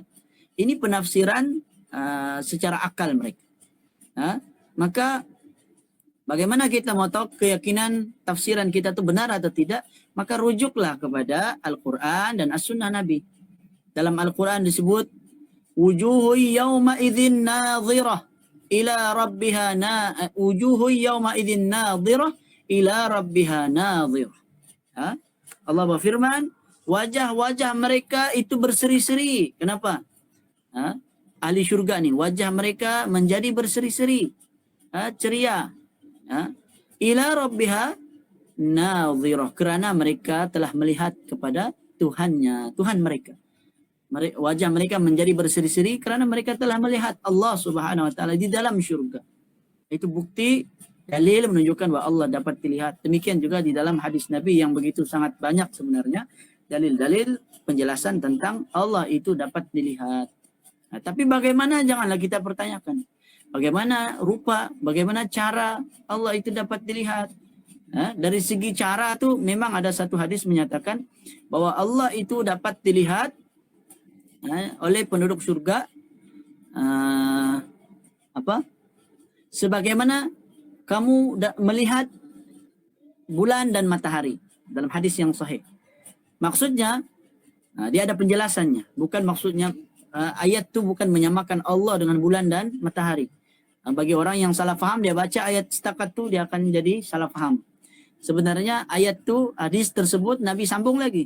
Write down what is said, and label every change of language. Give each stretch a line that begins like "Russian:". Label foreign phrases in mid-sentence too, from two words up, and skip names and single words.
Malay: Ini penafsiran secara akal mereka. Maka bagaimana kita mau tahu keyakinan tafsiran kita itu benar atau tidak? Maka rujuklah kepada Al-Quran dan As-Sunnah Nabi. Dalam Al-Quran disebut,
Arabic: وجوه يومئذ ناضرة إلى ربها وجوه يومئذ ناضرة إلى ربها ناظرة.
Malay: Allah berfirman, wajah-wajah mereka itu berseri-seri. Kenapa? Ahli syurga ni, wajah mereka menjadi berseri-seri, ceria.
Arabic: إلى ربها ناظرة,
Malay: kerana mereka telah melihat kepada Tuhannya, Tuhan mereka. Wajah mereka menjadi berseri-seri kerana mereka telah melihat Allah
Arabic: سبحانه وتعالى
Malay: di dalam syurga. Itu bukti, dalil menunjukkan bahawa Allah dapat dilihat. Demikian juga di dalam hadis Nabi yang begitu sangat banyak sebenarnya dalil-dalil penjelasan tentang Allah itu dapat dilihat. Tapi bagaimana, janganlah kita pertanyakan bagaimana rupa, bagaimana cara Allah itu dapat dilihat. Dari segi cara tu memang ada satu hadis menyatakan bahwa Allah itu dapat dilihat oleh penduduk surga sebagaimana kamu melihat bulan dan matahari, dalam hadis yang sahih. Maksudnya dia ada penjelasannya. Bukan maksudnya ayat tu bukan menyamakan Allah dengan bulan dan matahari. Bagi orang yang salah faham, dia baca ayat setakat tu dia akan jadi salah faham. Sebenarnya ayat tu, hadis tersebut Nabi sambung lagi.